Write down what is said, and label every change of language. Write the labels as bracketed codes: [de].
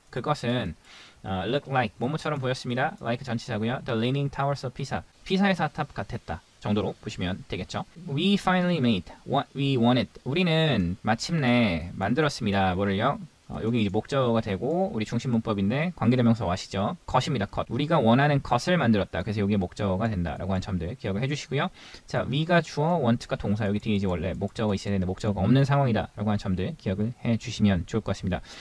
[ko] 그것은 [en] look like [ko] 뭐뭐처럼 보였습니다. like 전치사고요. [en] The leaning towers of Pisa. [ko] 피사의 사탑 같았다 정도로 보시면 되겠죠. [en] We finally made what we wanted. [ko] 우리는 마침내 만들었습니다. 뭐를요? 여기 이제 목적어가 되고 우리 중심 문법인데 관계대명사 what이죠. 것입니다. 것. 우리가 원하는 것을 만들었다. 그래서 여기에 목적어가 된다라고 하는 점들 기억을 해주시고요. 자, we가 주어, want가 동사. 여기 뒤에 이제 원래 목적어가 있어야 되는데 목적어가 없는 상황이다라고 하는 점들 기억을 해주시면 좋을 것 같습니다.